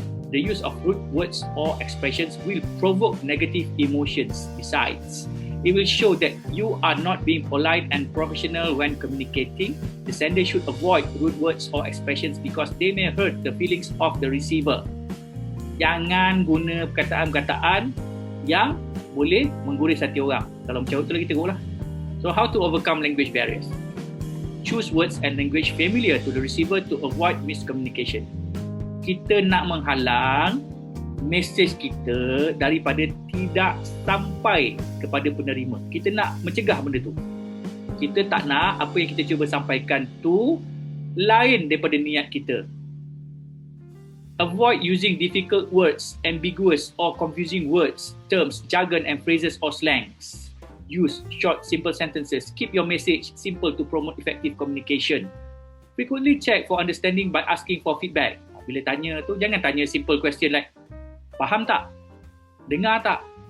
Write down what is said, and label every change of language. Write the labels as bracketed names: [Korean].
[English] The use of rude words or expressions will provoke negative emotions. Besides, it will show that you are not being polite and professional when communicating. The sender should avoid rude words or expressions because they may hurt the feelings of the receiver. [Malay] Jangan guna perkataan-perkataan yang boleh mengguris hati orang. Kalau macam tu lagi teruk lah. [English] So how to overcome language barriers? Choose words and language familiar to the receiver to avoid miscommunication. [Malay] Kita nak menghalang mesej kita daripada tidak sampai kepada penerima. Kita nak mencegah benda tu. Kita tak nak apa yang kita cuba sampaikan tu lain daripada niat kita. [English] Avoid using difficult words, ambiguous or confusing words, terms, jargon and phrases or slangs. Use short, simple sentences. Keep your message simple to promote effective communication. Frequently check for understanding by asking for feedback. [Malay] Bila tanya tu, jangan tanya [English] simple question like, [Malay] faham tak? Dengar tak?